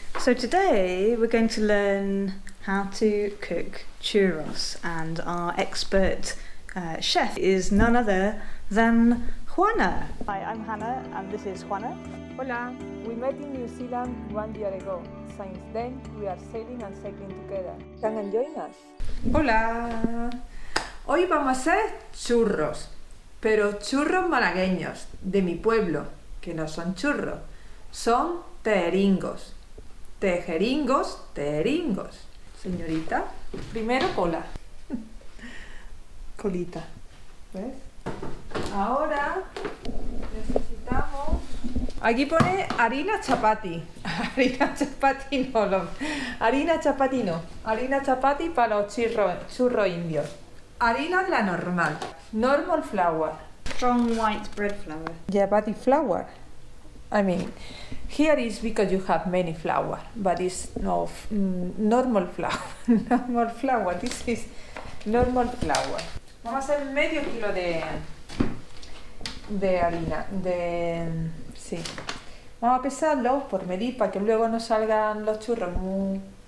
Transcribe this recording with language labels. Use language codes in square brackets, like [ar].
[en] So today we're going to learn how to cook churros, and our expert chef is none other than Juana. Hi, I'm Hannah and this is Juana. Hola, we met in New Zealand 1 year ago. Since then, we are sailing and cycling together. Come and join us. [es] Hola, hoy vamos a hacer churros, pero churros malagueños, de mi pueblo, que no son churros, son tejeringos. Tejeringos, tejeringos. Señorita, primero cola. Colita. ¿Ves? Ahora necesitamos... Aquí pone harina chapati. Harina chapati no. Harina chapati no. Harina chapati para los churros indios. Harina la normal. [en] Normal flour. Strong white bread flour. Chapati flour. I mean, here is because you have many flour, but it's no normal flour. Normal flour. This is normal flour. [es] Vamos a hacer medio kilo de harina. Sí. Vamos a pesarlo por medir para que luego no salgan los churros muy.